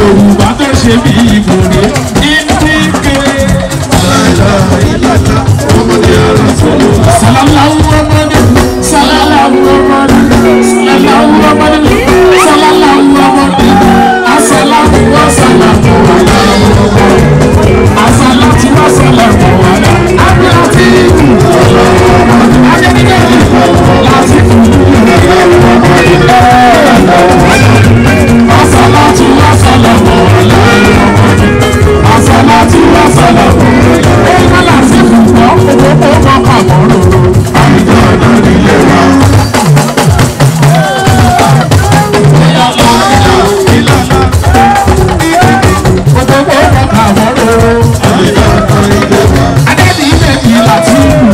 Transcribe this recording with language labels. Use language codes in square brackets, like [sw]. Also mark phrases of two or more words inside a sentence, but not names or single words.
[yo] Yorùbá tó ṣe bí ìbòrè ìdíkè. Láyé láyé lọ́lá wọ́n mọ́ bí ọ̀rọ̀ sùúrù ńlá. [ar] صلى الله محمد، صلى الله محمد، صلى الله محمد، صلى الله محمد، السلام والسلام على الصلاة والسلام على Abdulatifu, Adébíyẹ, Latifu, الصلاة والسلام على الصلاة والسلام على Latifu, [yo] owó kàmọ́rò. Àìjọ́dọ̀ nílé wa. Gbogbo ọkọ̀ kàmọ́rò. Àìjọ́dọ̀ nílé wa. Adébíyí méjì láti mú.